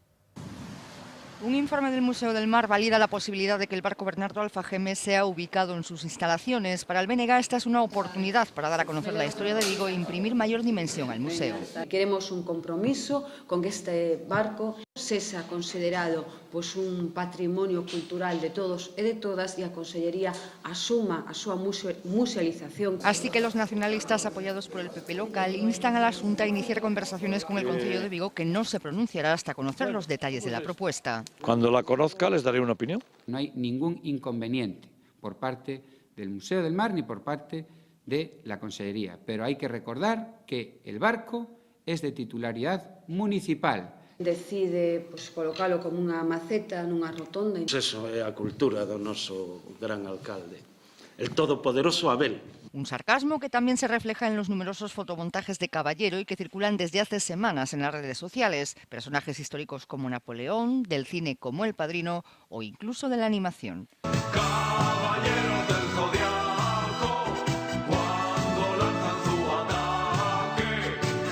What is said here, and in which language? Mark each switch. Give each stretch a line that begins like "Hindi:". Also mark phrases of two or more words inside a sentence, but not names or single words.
Spanish: Un informe del Museo del Mar valida la posibilidad de que el barco Bernardo Alfageme sea ubicado en sus instalaciones. Para el BNG esta es una oportunidad para dar a conocer la historia de Vigo e imprimir mayor dimensión al museo. Queremos un compromiso con que este barco sea considerado un patrimonio cultural de todos
Galician: e de todas e a Consellería asuma a súa musealización.
Spanish: Así que los nacionalistas apoyados por el PP local instan a la Xunta a iniciar conversaciones con el Concello de Vigo, que no se pronunciará hasta conocer los detalles de la propuesta. Cuando la conozca les daré una opinión. No hay ningún inconveniente por parte del Museo del Mar ni por parte de la Consellería, pero hay que recordar que el barco es de titularidad municipal.
Galician: Decide colocalo como unha maceta nunha rotonda. Eso é a cultura do noso gran alcalde,
Spanish: el todopoderoso Abel. Un sarcasmo que también se refleja en los numerosos fotomontajes de Caballero y que circulan desde hace semanas en las redes sociales. Personajes históricos como Napoleón, del cine como El Padrino o incluso de la animación. Caballeros del Zodiaco, cuando lanzan su ataque.